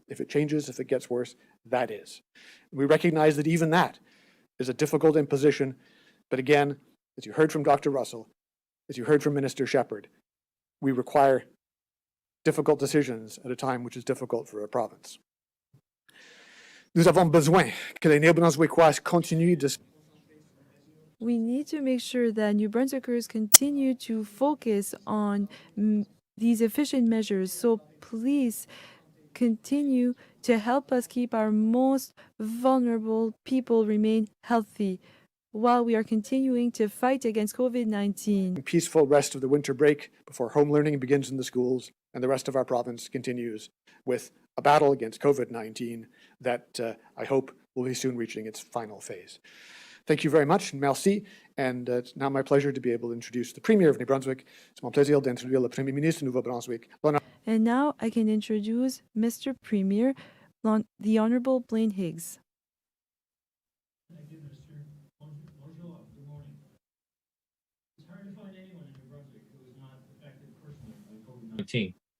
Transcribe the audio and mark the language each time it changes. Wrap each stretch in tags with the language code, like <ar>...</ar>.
<en>If it changes, if it gets worse, that is. We recognize that even that is a difficult imposition, but again, as you heard from Dr. Russell, as you heard from Minister Shephard, we require difficult decisions at a time which is difficult for a province.</en> <fr>Nous avons besoin que les Néo-Brunswickois continuent de...</fr> <en>We need to make sure that New Brunswickers continue to focus on these efficient measures. So please continue to help us keep our most vulnerable people remain healthy while we are continuing to fight against COVID-19. Peaceful rest of the winter break before home learning begins in the schools and the rest of our province continues with a battle against COVID-19 that I hope will be soon reaching its final phase. Thank you very much, merci, and it's now my pleasure to be able to introduce the Premier of New Brunswick.</en> <fr>C'est mon plaisir d'introduire le Premier ministre du Nouveau-Brunswick.</fr> <en>And now I can introduce Mr. Premier, the Honorable Blaine Higgs. Thank you, Minister. Bonjour, good morning. It's hard to find anyone in New Brunswick who is not affected personally by COVID-19.</en>